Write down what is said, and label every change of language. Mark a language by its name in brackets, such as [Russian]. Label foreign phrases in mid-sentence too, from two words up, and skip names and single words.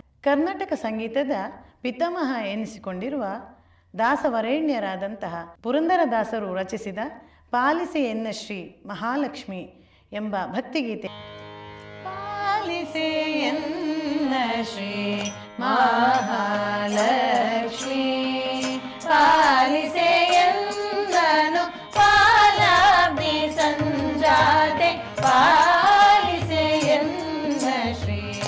[Kannada] ಕರ್ನಾಟಕ ಸಂಗೀತದ ಪಿತಾಮಹ ಎನಿಸಿಕೊಂಡಿರುವ ದಾಸವರೇಣ್ಯರಾದಂತಹ ಪುರಂದರದಾಸರು ರಚಿಸಿದ ಪಾಲಿಸೆ ಎನ್ನ ಶ್ರೀ ಮಹಾಲಕ್ಷ್ಮಿ ಎಂಬ ಭಕ್ತಿಗೀತೆ. ಪಾಲಿಸೆ ಎನ್ನ ಶ್ರೀ ಮಹಾಲಕ್ಷ್ಮಿ, ಪಾಲಿಸೆ ಎನ್ನನು ಪಾಲಾಬ್ಧಿ ಸಂಜಾತೆ, ಪಾಲಿಸೆ ಎನ್ನ ಶ್ರೀ